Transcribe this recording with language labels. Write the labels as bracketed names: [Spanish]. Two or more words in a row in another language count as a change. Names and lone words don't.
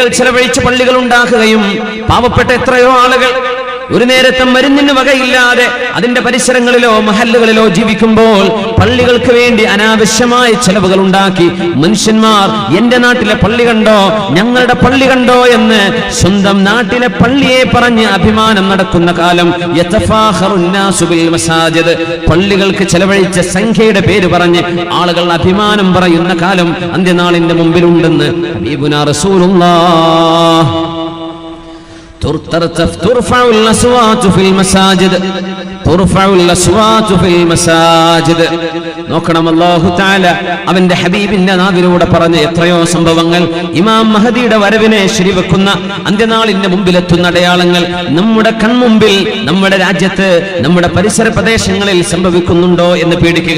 [Malayalam] ചെലവഴിച്ച് പള്ളികൾ ഉണ്ടാക്കുകയും പാവപ്പെട്ട എത്രയോ ആളുകൾ ഒരു നേരത്തെ മരുന്നിന് വകയില്ലാതെ അതിന്റെ പരിസരങ്ങളിലോ മഹല്ലുകളിലോ ജീവിക്കുമ്പോൾ പള്ളികൾക്ക് വേണ്ടി അനാവശ്യമായ ചെലവുകൾ ഉണ്ടാക്കി മനുഷ്യന്മാർ എന്റെ നാട്ടിലെ പള്ളി കണ്ടോ, ഞങ്ങളുടെ പള്ളി കണ്ടോ എന്ന് സ്വന്തം നാട്ടിലെ പള്ളിയെ പറഞ്ഞ് അഭിമാനം നടക്കുന്ന കാലം. പള്ളികൾക്ക് ചെലവഴിച്ച സംഖ്യയുടെ പേര് പറഞ്ഞ് ആളുകൾ അഭിമാനം പറയുന്ന കാലം അന്ത്യനാളിന്റെ മുമ്പിലുണ്ടെന്ന് [Arabic] حبيبنا رسول الله. ترفع الأصوات في المساجد، ترفع الأصوات في المساجد. [Malayalam] നോക്കണം, [Arabic] الله تعالى [Malayalam] അവന്റെ ഹബീബിന്റെ നാവിലൂടെ പറഞ്ഞ എത്രയോ സംഭവങ്ങൾ. ഇമാം മഹദിയുടെ വരവിനെ ശരിവെക്കുന്ന അന്ത്യനാളിന്റെ മുമ്പിലെത്തുന്ന അടയാളങ്ങൾ നമ്മുടെ കൺമുമ്പിൽ, നമ്മുടെ രാജ്യത്ത്, നമ്മുടെ പരിസര പ്രദേശങ്ങളിൽ സംഭവിക്കുന്നുണ്ടോ എന്ന് പേടിക്കുക.